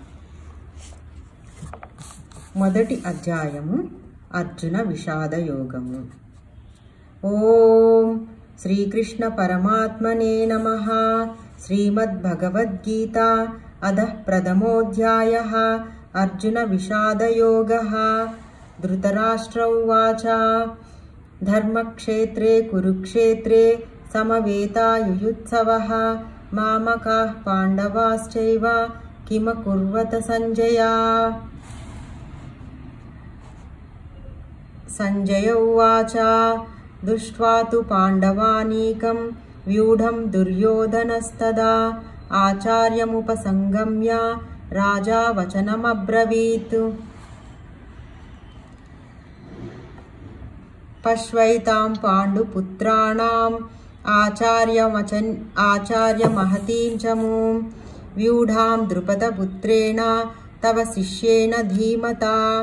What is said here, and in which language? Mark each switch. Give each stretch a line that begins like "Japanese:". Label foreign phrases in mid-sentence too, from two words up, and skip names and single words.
Telugu: మొదటి అధ్యాయము అర్జున విషాద యోగము.
Sanskrit: ఓం శ్రీకృష్ణ పరమాత్మనే నమః. శ్రీమద్ భగవద్గీత అధః ప్రథమోऽధ్యాయః. అర్జున విషాద యోగః. ధృతరాష్ట్ర ఉవాచ ధర్మక్షేత్రే కురుక్షేత్రే సమవేతాయుయుత్సవః మామకాః పాండవాశ్చైవ కిమకుర్వత సంజయ. సంజయ ఉవాచ దృష్ట్వా తు పాండవానీకం వ్యూఢం దుర్యోధనస్తదా ఆచార్యముపసంగమ్య రాజా వచనమబ్రవీత్. పశ్వైతాం పాండుపుత్రాణాం ఆచార్యమహతీం చమూం వ్యూఢాం ద్రుపదపుత్రేణ తవ శిష్యేన ధీమతా.